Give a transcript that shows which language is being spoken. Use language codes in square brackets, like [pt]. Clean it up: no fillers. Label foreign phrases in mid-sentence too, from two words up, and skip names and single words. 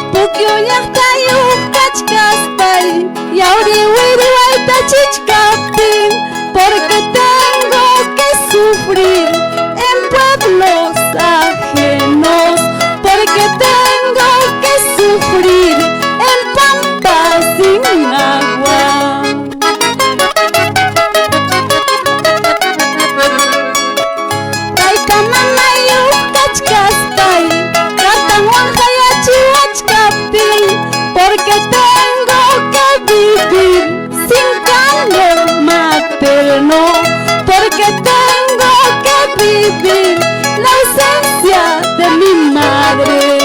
[qu] Pukyu llaqtayuq kachkaspay Yauri wirwayta chichkaptin [es] Porque tengo que sufrir en pueblos ajenos Porque tengo que sufrir en pampas sin agua [qu] Tayta mamayuq kachkaspay Kartanwan hayachiwachkaptin [es] Porque tengo que vivir sin calor materno Porque tengo que vivir la ausencia de mi madre